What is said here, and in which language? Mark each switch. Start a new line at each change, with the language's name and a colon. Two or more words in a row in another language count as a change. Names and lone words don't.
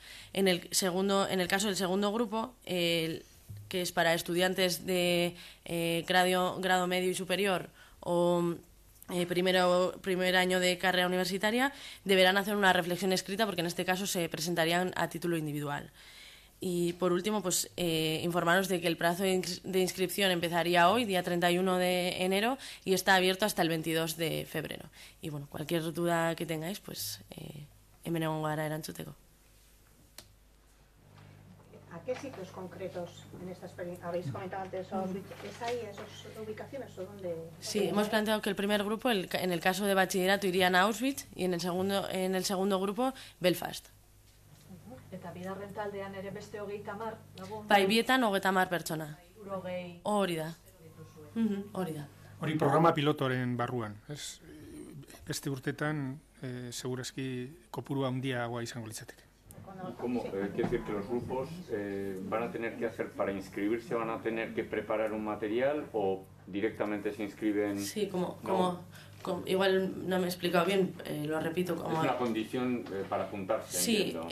Spanish: En el caso del segundo grupo, que es para estudiantes de grado medio y superior o primer año de carrera universitaria, deberán hacer una reflexión escrita, porque en este caso se presentarían a título individual. Y por último, informaros de que el plazo de inscripción empezaría hoy, día 31 de enero, y está abierto hasta el 22 de febrero. Y cualquier duda que tengáis,
Basque: hemen egongo gara erantzuteko.
Spanish: ¿A qué sitios concretos en esta experiencia? Habéis comentado antes, ¿es ahí, esas ubicaciones o dónde? Sí, hemos planteado que el primer grupo, en el caso de bachillerato, irían a Auschwitz, y en el segundo grupo, Belfast.
Basque: Eta bigarren taldean ere beste 30 lagun. Bai, bietan 30 pertsona. 60. Hori da. Hori da. Hori programa pilotoren barruan. Beste urtetan, segurazki kopuru handiagoa izango litzateke.
Spanish: Quiere decir que los grupos van a tener que hacer, para inscribirse, van a tener que preparar un material o directamente se inscriben. Sí, como Igual no me he explicado bien, lo repito. Es una condición para apuntarse. Sí, entiendo.